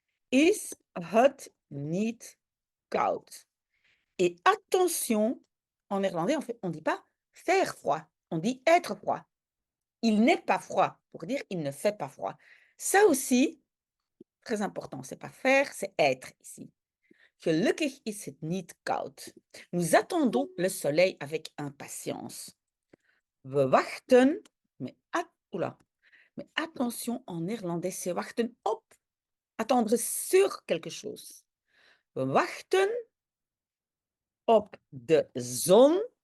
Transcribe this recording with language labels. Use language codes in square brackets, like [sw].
[nl] Is het niet koud? [fr] Et attention, en néerlandais, on dit pas faire froid, on dit être froid. Il n'est pas froid, pour dire il ne fait pas froid. Ça aussi, très important, c'est pas faire, c'est être ici. [nl] Gelukkig is het niet koud. [fr] Nous attendons le soleil avec impatience. [nl] We wachten, [fr] mais attention, en néerlandais, c'est wachten op, attendre sur quelque chose. [nl] We wachten op de zon.